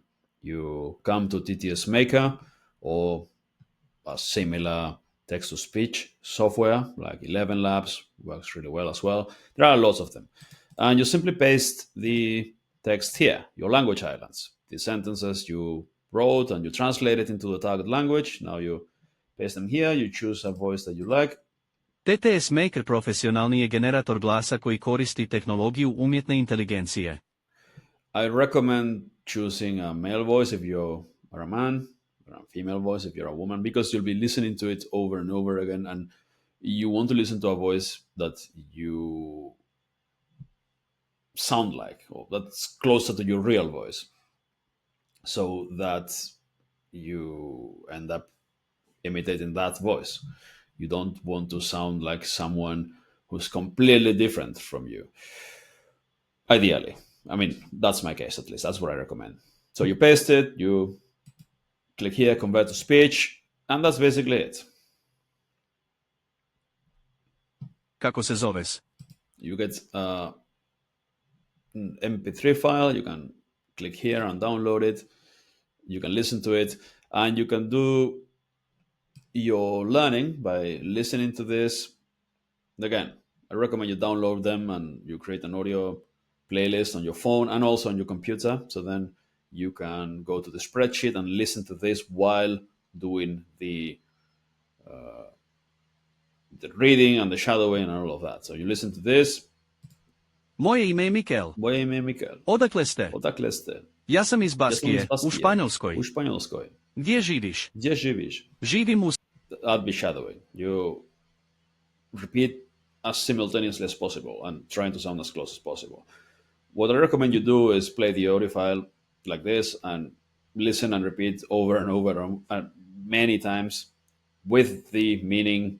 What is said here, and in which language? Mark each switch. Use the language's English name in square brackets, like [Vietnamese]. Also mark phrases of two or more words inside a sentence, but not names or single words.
[English] You come to TTS Maker or a similar text to speech software like 11 Labs works really well as well. There are lots of them. And you simply paste the text here, your language islands, the sentences you wrote and you translate it into the target language. Now you paste them here, you choose a voice that you like. [Croatian] TTS Maker profesionalni je generator glasa koji koristi tehnologiju umjetne inteligencije. [English] I recommend choosing a male voice if you are a man, or a female voice if you're a woman, because you'll be listening to it over and over again, and you want to listen to a voice that you sound like, or that's closer to your real voice, so that you end up imitating that voice. You don't want to sound like someone who's completely different from you. Ideally, I mean, that's my case at least. That's what I recommend. So you paste it, you click here, convert to speech, and that's basically it. [Croatian] Kako se zoveš? [English] You get an MP3 file. You can click here and download it. You can listen to it, and you can do your learning by listening to this. Again, I recommend you download them and you create an audio playlist on your phone and also on your computer. So then you can go to the spreadsheet and listen to this while doing the reading and the shadowing and all of that. So you listen to this. [Croatian] Moje ime je Mikel. Moje ime je Mikel. Odakle ste? Odakle ste? Ja sam iz Baskije, u Španjolskoj. U Španjolskoj. Gdje živiš? Gdje živiš? Živim u... [English] That'd be shadowing. You repeat as simultaneously as possible and trying to sound as close as possible. What I recommend you do is play the audio file like this and listen and repeat over and over and many times with the meaning.